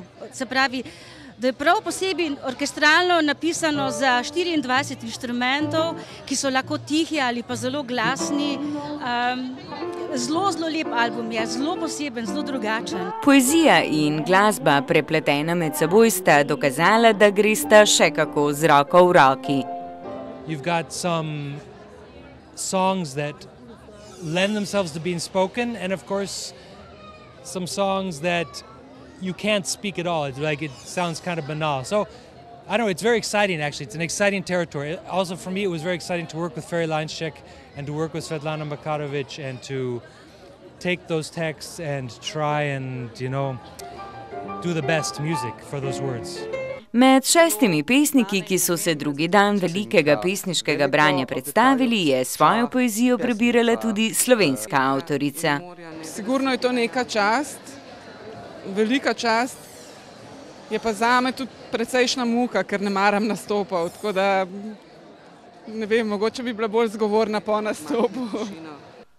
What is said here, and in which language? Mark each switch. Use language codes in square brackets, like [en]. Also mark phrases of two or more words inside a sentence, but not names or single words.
[sl] Se pravi, da je prav posebej orkestralno napisano za 24 inštrumentov, ki so lahko tihi ali pa zelo glasni. Zelo lep album je, zelo poseben, zelo drugačen. Poezija in glasba prepletena med seboj sta dokazala, da gresta še kako z roko v roki. [en] You've got some songs that lend themselves to being spoken, and of course some songs that you can't speak at all. It's like it sounds kind of banal. So I don't know, it's very exciting actually. It's an exciting territory. Also for me it was very exciting to work with Ferry Leinschek and to work with Svetlana Makarovic and to take those texts and try and, you know, do the best music for those words. [sl] Med 6 pesniki, ki so se drugi dan velikega pesniškega branja predstavili, je svojo poezijo prebirala tudi slovenska avtorica. Sigurno je to neka čast, velika čast, je pa zame tudi precejšna muka, ker ne maram nastopov, tako da ne vem, mogoče bi bila bolj zgovorna po nastopu.